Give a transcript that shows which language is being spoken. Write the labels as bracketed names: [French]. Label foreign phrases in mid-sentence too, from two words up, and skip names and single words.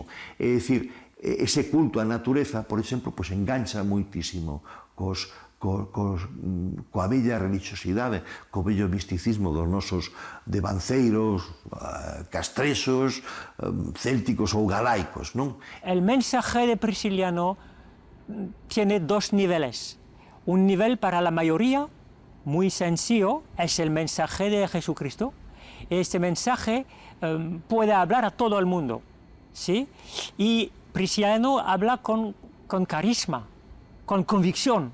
[Galician] É dicir, ese culto á natureza, por exemplo, pois engancha moitísimo coa bella religiosidade, co bello misticismo dos nosos devanceiros, castrexos, célticos ou galaicos, non? [Spanish] El mensaje de Prisciliano tiene dos niveles. Un nivel para la mayoría, muy sencillo, es el mensaje de Jesucristo. Este mensaje puede hablar a todo el mundo, ¿sí? Y Prisciliano habla con carisma, con convicción.